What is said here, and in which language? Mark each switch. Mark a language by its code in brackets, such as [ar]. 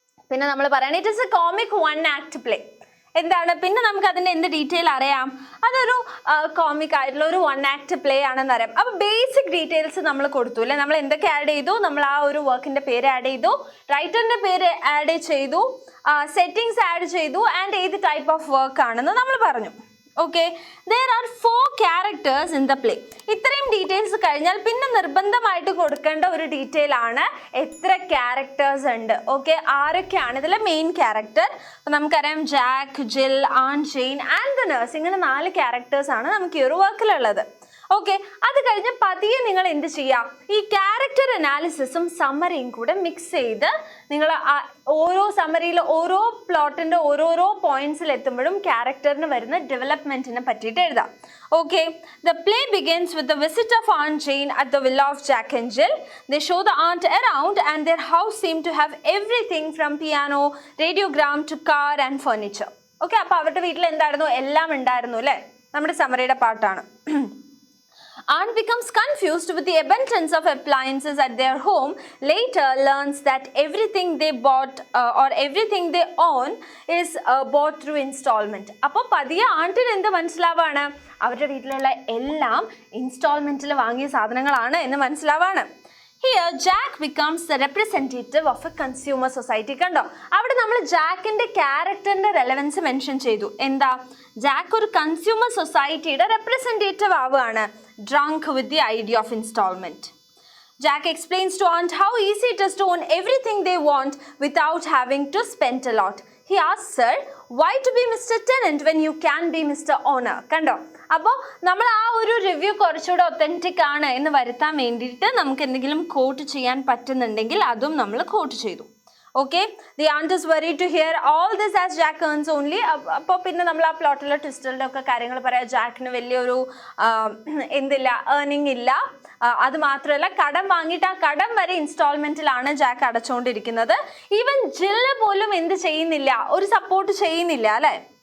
[ml] പിന്നെ നമ്മൾ പറയണത് [en] It is a comic one act play. [ml] എന്താണ് പിന്നെ നമുക്ക് അതിന്റെ എന്ത് ഡീറ്റെയിൽ അറിയാം? അതൊരു കോമിക് ആയിട്ടുള്ള ഒരു വൺ ആക്ട് പ്ലേ ആണെന്ന് അറിയാം. അപ്പോൾ ബേസിക് ഡീറ്റെയിൽസ് നമ്മൾ കൊടുത്തു അല്ലേ. നമ്മൾ എന്തൊക്കെ ആഡ് ചെയ്തു? നമ്മൾ ആ ഒരു വർക്കിന്റെ പേര് ആഡ് ചെയ്തു, റൈറ്ററിന്റെ പേര് ആഡ് ചെയ്തു, സെറ്റിങ്സ് ആഡ് ചെയ്തു, ആൻഡ് ഏത് ടൈപ്പ് ഓഫ് വർക്ക് ആണെന്ന് നമ്മൾ പറഞ്ഞു. Okay, [en] there are 4 characters in the play. [ml] ഇത്രയും ഡീറ്റെയിൽസ് കഴിഞ്ഞാൽ പിന്നെ നിർബന്ധമായിട്ട് കൊടുക്കേണ്ട ഒരു ഡീറ്റെയിൽ ആണ് എത്ര ക്യാരക്ടേഴ്സ് ഉണ്ട്. ഓക്കെ, ആരൊക്കെയാണ് ഇതിലെ മെയിൻ ക്യാരക്ടർ? അപ്പം നമുക്കറിയാം Jack, Jal, an Jain and the nurse. ഇങ്ങനെ 4 ക്യാരക്ടേഴ്സ് ആണ് നമുക്ക് ഈ ഒരു വർക്കിലുള്ളത്. ഓക്കെ, അത് കഴിഞ്ഞ് പതിയെ നിങ്ങൾ എന്ത് ചെയ്യാം? ഈ ക്യാരക്ടർ അനാലിസിസും സമ്മറിയും കൂടെ മിക്സ് ചെയ്ത് നിങ്ങൾ ഓരോ സമ്മറിയിൽ ഓരോ പ്ലോട്ടിന്റെ ഓരോരോ പോയിന്റ്സിൽ എത്തുമ്പോഴും ക്യാരക്ടറിന് വരുന്ന ഡെവലപ്മെന്റിനെ പറ്റിയിട്ട് എഴുതാം. [en] Okay, the play begins with the visit of aunt Jane at the villa of Jack and Jill. They show the aunt around and their house seem to have everything from piano, radiogram to car and furniture. [ml] Okay, അപ്പോൾ അവരുടെ വീട്ടിൽ എന്തായിരുന്നു? എല്ലാം ഉണ്ടായിരുന്നു അല്ലേ. നമ്മുടെ സമ്മറിയുടെ പാട്ടാണ്. [en] Aunt becomes confused with the abundance of appliances at their home. Later learns that everything they bought or everything they own is bought through installment. [ml] അപ്പോൾ പതിയെ ആണ്ടിന് എന്ത് മനസ്സിലാവാണ്? അവരുടെ വീട്ടിലുള്ള എല്ലാം ഇൻസ്റ്റാൾമെന്റിൽ വാങ്ങിയ സാധനങ്ങളാണ് എന്ന് മനസ്സിലാവാണ്. [en] Here Jack becomes the representative of a consumer society. [ml] കണ്ടോ, അവിടെ നമ്മൾ ജാക്കിന്റെ ക്യാരക്ടറിന്റെ റെലവൻസ് മെൻഷൻ ചെയ്തു. എന്താ? ജാക്ക് ഒരു കൺസ്യൂമർ സൊസൈറ്റിയുടെ റെപ്രസെന്റേറ്റീവ് ആവുകയാണ്. [en] Drunk with the idea of installment. Jack explains to Aunt how easy it is to own everything they want without having to spend a lot. He asks her, why to be Mr. Tenant when you can be Mr. Owner? [ml] കണ്ടോ, അപ്പോൾ നമ്മൾ ആ ഒരു review കുറച്ചുകൂടെ authentic ആണ് എന്ന് വരുത്താൻ വേണ്ടിയിട്ട് നമുക്ക് എന്തെങ്കിലും കോട്ട് ചെയ്യാൻ പറ്റുന്നുണ്ടെങ്കിൽ അതും നമ്മൾ കോട്ട് ചെയ്തു. [en] Okay, the aunt is worried to hear all this as Jack earns only. [ml] അപ്പോൾ പിന്നെ നമ്മൾ ആ പ്ലോട്ടിലെ ട്വിസ്റ്റുകളുടെ ഒക്കെ കാര്യങ്ങൾ പറയാം. ജാക്കിന് വലിയൊരു എന്തില്ല, ഏർണിംഗ് ഇല്ല. അത് മാത്രമല്ല, കടം വാങ്ങിയിട്ട് ആ കടം വരെ ഇൻസ്റ്റാൾമെന്റിലാണ് ജാക്ക് അടച്ചുകൊണ്ടിരിക്കുന്നത്. ഈവൻ ജില്ല് പോലും എന്ത് ചെയ്യുന്നില്ല, ഒരു സപ്പോർട്ട് ചെയ്യുന്നില്ല അല്ലേ.